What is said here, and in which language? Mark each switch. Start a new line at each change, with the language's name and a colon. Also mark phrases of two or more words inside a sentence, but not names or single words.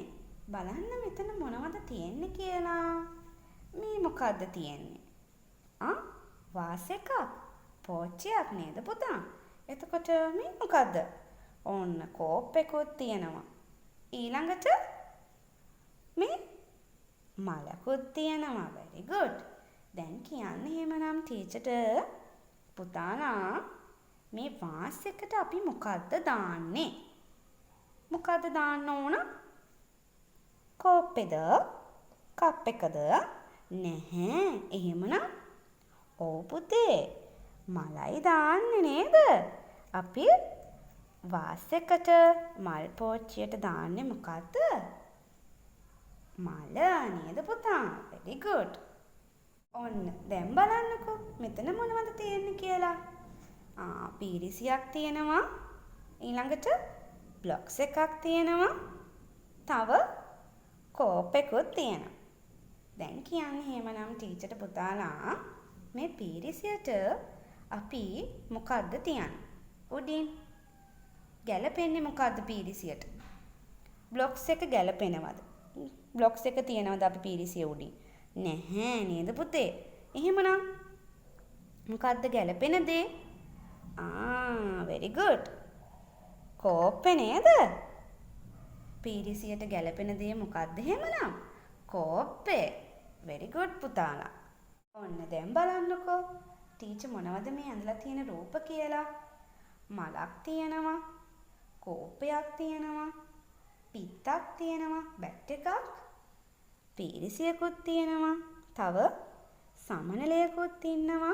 Sinhala: බලන්න මෙතන මොනවද තියෙන්නේ කියලා. මේ මොකද්ද තියෙන්නේ? වාස් එකක්. පෝච්චියක් නේද පුතා? එතකොට මේ මොකද්ද? ඔන්න කෝප් එකකුත් තියෙනවා. ඊළඟට මේ මලකුත් තියෙනවා.
English: very good.
Sinhala: දැන් කියන්න එහෙමනම් ටීචර්ට පුතාලා මේ වාස් එකට අපි මොකද්ද දාන්නේ? මොකද්ද දාන්න ඕන? කෝප්පේද? කප් එකද? නැහැ. එහෙමනම් ඔව් පුතේ. මලයි දාන්නේ නේද? අපි වාස් එකට මල් පෝච්චියට දාන්නේ මොකද්ද? මල නේද පුතා?
English: very good.
Sinhala: ඔන්න දැන් බලන්නකෝ මෙතන මොනවද තියෙන්නේ කියලා. පීරිසියක් තියෙනවා. ඊළඟට බ්ලොක්ස් එකක් තියෙනවා. තව කෝප් එකකුත් තියෙනවා. දැන් කියන්නේ එහෙමනම් ටීචර්ට පුතාලා මේ පීරිසියට අපි මොකද්ද තියන්නේ? උඩින් ගැලපෙන්නේ මොකද්ද පීරිසියට? බ්ලොක්ස් එක ගැලපෙනවද? බ්ලොක්ස් එක තියනවද අපි පීරිසිය උඩින්? නැහැ නේද පුතේ? එහෙමනම් මොකද්ද ගැලපෙන දේ?
English: very good.
Sinhala: කෝප්පේ නේද? පීරිසියට ගැලපෙන දේ මොකද්ද එහෙමනම්? කෝප්පේ.
English: very good පුතාලා.
Sinhala: ඔන්න දැන් බලන්නකෝ. ටීචර් මොනවද මේ ඇඳලා තියෙන රූප කියලා? මලක් තියෙනවා. කෝපයක් තියෙනවා. පිත්තක් තියෙනවා. බැට් එකක්. පීරිසියකුත් තියෙනවා. තව සමනලයකුත් ඉන්නවා.